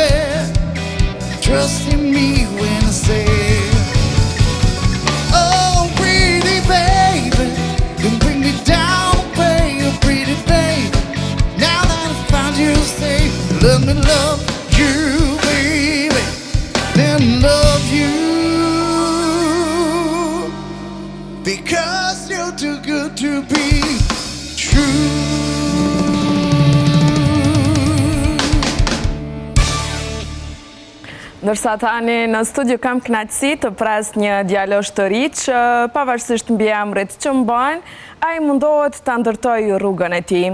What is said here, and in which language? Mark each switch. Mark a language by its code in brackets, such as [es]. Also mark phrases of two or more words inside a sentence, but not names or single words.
[en] Trust in me when I say, oh, pretty baby, you bring me down, baby, you pretty baby. Now that I found you, stay, let me love you, baby. Let me love you, because you're too good to be true. [sq] Ndërsa tani në studio kam kënaqësi të pres një djalosh të ri që pavarësisht mbiemrit që mbajnë, ai mundohet ta ndërtojë rrugën e tij.